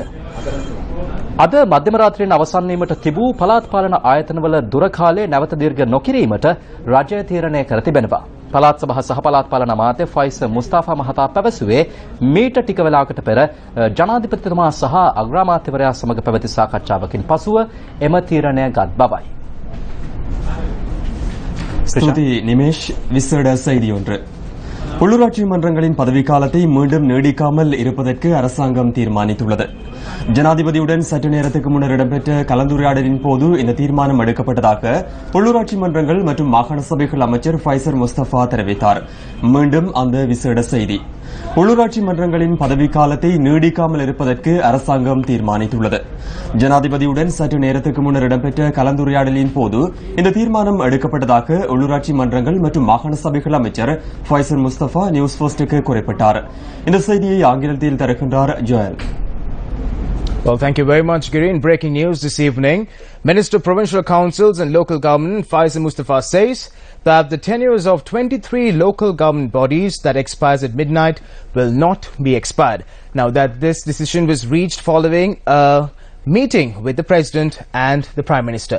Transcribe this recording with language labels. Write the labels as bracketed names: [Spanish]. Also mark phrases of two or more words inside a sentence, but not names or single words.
[Sinhala] අද මධ්‍යම රාත්‍රියේ අවසන් වීමට තිබූ පළාත් පාලන ආයතනවල දුර කාලය නැවත දීර්ඝ නොකිරීමට රජය තීරණය කර තිබෙනවා. පළාත් සභා සහ පළාත් පාලන අමාත්‍ය ෆයිස මුස්තාෆා මහතා පැවසුවේ මීට ටික වේලාවකට පෙර ජනාධිපතිතුමා සහ අග්‍රාමාත්‍යවරයා සමග පැවති සාකච්ඡාවකින් පසුව එම තීරණය ගත් බවයි. [Tamil] ஸ்துதி நிமேஷ் விசேட செய்தி ஒன்று. உள்ளூராட்சி மன்றங்களின் பதவிக்காலத்தை மீண்டும் நீடிக்காமல் இருப்பதற்கு அரசாங்கம் தீர்மானித்துள்ளது. ஜனாதிபதியுடன் சற்று நேரத்துக்கு முன்னர் இடம்பெற்ற கலந்துரையாடலின் போது இந்த தீர்மானம் எடுக்கப்பட்டதாக உள்ளூராட்சி மன்றங்கள் மற்றும் மாகாண சபைகள் அமைச்சர் ஃபைசர் முஸ்தபா தெரிவித்தார். மீண்டும் அந்த விசேட செய்தி. உள்ளூராட்சி மன்றங்களின் பதவிக்காலத்தை நீடிக்காமல் இருப்பதற்கு அரசாங்கம் தீர்மானித்துள்ளது. ஜனாதிபதியுடன் சற்று நேரத்துக்கு முன்னர் இடம்பெற்ற கலந்துரையாடலின் போது இந்த தீர்மானம் எடுக்கப்பட்டதாக உள்ளூராட்சி மன்றங்கள் மற்றும் மாகாண சபைகள் அமைச்சர் ஃபைசர் முஸ்தபா நியூஸ் ஃபர்ஸ்டுக்கு குறிப்பிட்டார். இந்த செய்தியை ஆங்கிலத்தில் தருகின்றார் ஜோயல். [English] Well, thank you very much, Giri. In breaking news this evening, Minister of Provincial Councils and Local Government Faiza Mustafa says that the tenures of 23 local government bodies that expires at midnight will not be expired. Now that this decision was reached following a meeting with the President and the Prime Minister.